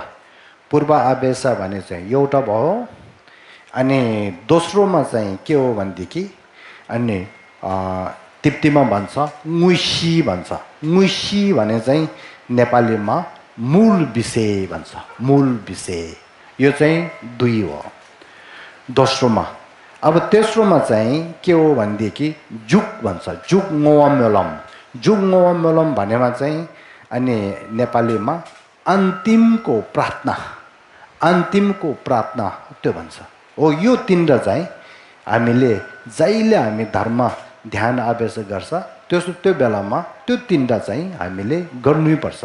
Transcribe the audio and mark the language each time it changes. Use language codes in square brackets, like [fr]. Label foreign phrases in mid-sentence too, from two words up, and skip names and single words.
[ne] पूर्व आवेश भने चाहिँ एउटा भयो। अनि दोस्रोमा चाहिँ के हो भनेदेखि अनि तिब्बतीमा भन्छ ङुसी भन्छ। ङुसी भने चाहिँ नेपालीमा मूल विषय भन्छ, मूल विषय। यो चाहिँ दुई हो दोस्रोमा। अब तेस्रोमा चाहिँ के हो भनेदेखि जुग भन्छ, [bo] जुग ngoammelam। जुग ngoammelam [ne] भनेमा चाहिँ अनि नेपालीमा अन्तिमको प्रार्थना, अन्तिमको प्रार्थना त्यो भन्छ हो। यो तीनवटा चाहिँ हामीले जहिले हामी धर्म ध्यान आवेश गर्छ त्यो बेलामा त्यो तीनवटा चाहिँ हामीले गर्नैपर्छ।